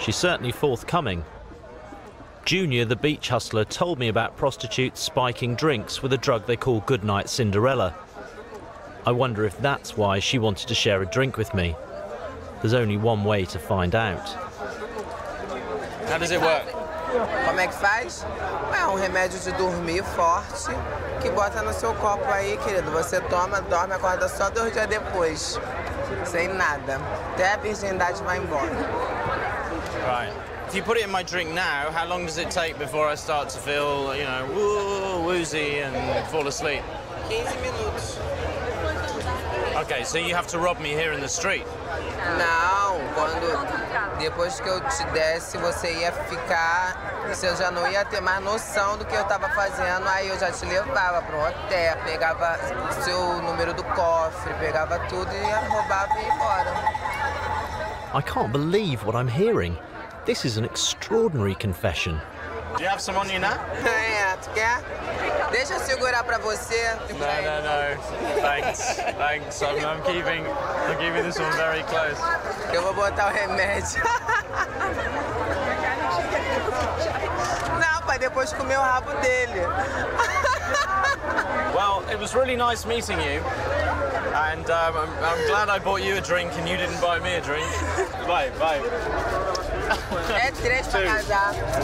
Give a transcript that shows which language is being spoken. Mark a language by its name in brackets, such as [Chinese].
[English] She's certainly forthcoming. Junior, the beach hustler, told me about prostitutes spiking drinks with a drug they call Goodnight Cinderella. I wonder if that's why she wanted to share a drink with me. There's only one way to find out. How does it work? [Portuguese] Como é que faz? É um remédio de dormir forte que bota no seu copo aí, querido. Você toma, dorme, acorda só 2 dias depois. Sem nada. Até a virgindade vai embora. [English] Right. If you put it in my drink now, how long does it take before I start to feel, woozy and fall asleep? [Portuguese] 15 minutos. [English] Okay, so you have to rob me here in the street? [Portuguese] Não, depois que eu te desse, você ia ficar, você já não ia ter mais noção do que eu tava fazendo, aí eu já te levava para um hotel, pegava seu número do cofre, pegava tudo e roubava e ia embora. [English] I can't believe what I'm hearing. This is an extraordinary confession. Do you have some on you now? [Portuguese] É, tu quer? Deixa eu segurar pra você. [English] No. Thanks. I'm keeping this one very close. [Portuguese] Eu vou botar o remédio. Não, pra depois comer o rabo dele. [English] Well, it was really nice meeting you, and I'm glad I bought you a drink and you didn't buy me a drink. Bye. [Portuguese] É 3 pra casar.